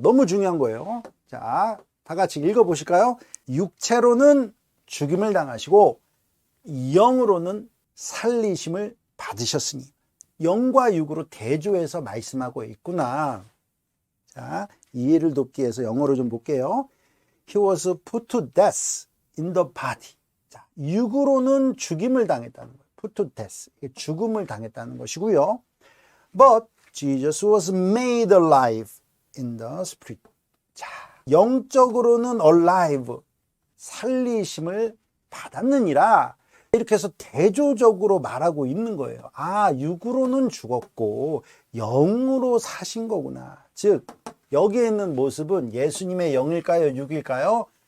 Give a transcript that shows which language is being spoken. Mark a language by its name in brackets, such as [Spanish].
[Korean] 너무 중요한 거예요. 자, 다 같이 읽어보실까요? 육체로는 죽임을 당하시고 영으로는 살리심을 받으셨으니. 영과 육으로 대조해서 말씀하고 있구나. 자, 이해를 돕기 위해서 영어로 좀 볼게요. [English] He was put to death in the body. [Korean] 자, 육으로는 죽임을 당했다는 거예요. [English] put to death. [Korean] 죽음을 당했다는 것이고요. [English] But Jesus was made alive in the spirit. [Korean] 자, 영적으로는 alive, 살리심을 받았느니라. 이렇게 해서 대조적으로 말하고 있는 거예요. 아, 육으로는 죽었고 영으로 사신 거구나. 즉, 여기에 있는 모습은 예수님의 영일까요? 육일까요?